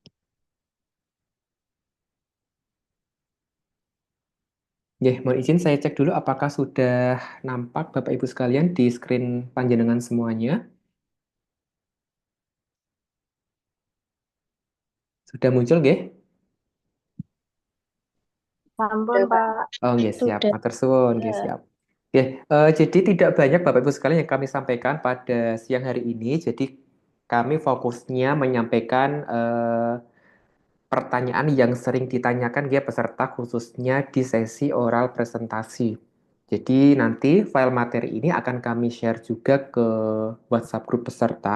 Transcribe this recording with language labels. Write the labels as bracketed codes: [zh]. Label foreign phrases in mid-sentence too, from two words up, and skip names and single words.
[id] Mohon izin saya cek dulu apakah sudah nampak Bapak Ibu sekalian di screen panjenengan semuanya. Sudah muncul, nggih? [jv] Sampun, Pak. Oh, nggih, siap. [id] Sudah. [jv] Matur suwun, nggih, [id] Ya. siap. Jadi tidak banyak Bapak Ibu sekalian yang kami sampaikan pada siang hari ini. Jadi kami fokusnya menyampaikan pertanyaan yang sering ditanyakan peserta khususnya di sesi oral presentasi. Jadi nanti file materi ini akan kami share juga ke WhatsApp grup peserta.